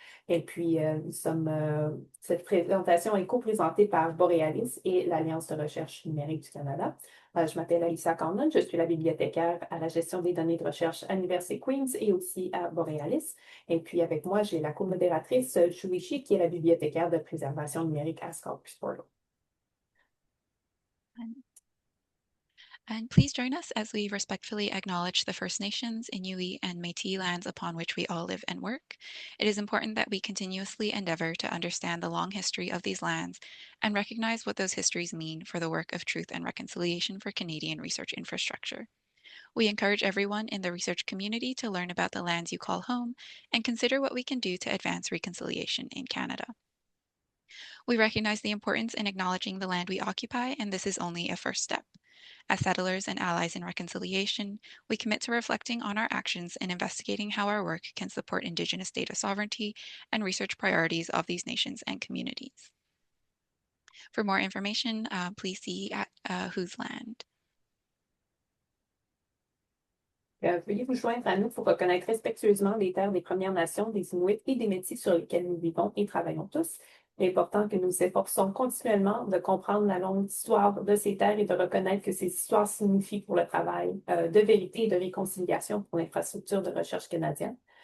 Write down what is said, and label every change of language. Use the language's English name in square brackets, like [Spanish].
[French] Et puis, cette présentation est co-présentée par Borealis et l'Alliance de recherche numérique du Canada. Je m'appelle Alyssa Conlon, je suis la bibliothécaire à la gestion des données de recherche à l'Université Queen's et aussi à Borealis. Et puis, avec moi, j'ai la co-modératrice Julie Shee, qui est la bibliothécaire de préservation numérique à Scholars Portal. [English] And please join us as we respectfully acknowledge the First Nations, Inuit, and Métis lands upon which we all live and work. It is important that we continuously endeavor to understand the long history of these lands and recognize what those histories mean for the work of truth and reconciliation for Canadian research infrastructure. We encourage everyone in the research community to learn about the lands you call home and consider what we can do to advance reconciliation in Canada. We recognize the importance in acknowledging the land we occupy, and this is only a first step. As settlers and allies in reconciliation, we commit to reflecting on our actions and investigating how our work can support Indigenous data sovereignty and research priorities of these nations and communities. For more information, please see at Whose Land. [French] Veuillez vous joindre à nous pour reconnaître respectueusement les terres des Premières Nations, des Inuits et des Métis sur lesquelles nous vivons et travaillons tous. Il est important que nous nous efforçons continuellement de comprendre la longue histoire de ces terres et de reconnaître que ces histoires signifient pour le travail de vérité et de réconciliation pour l'infrastructure de recherche canadienne.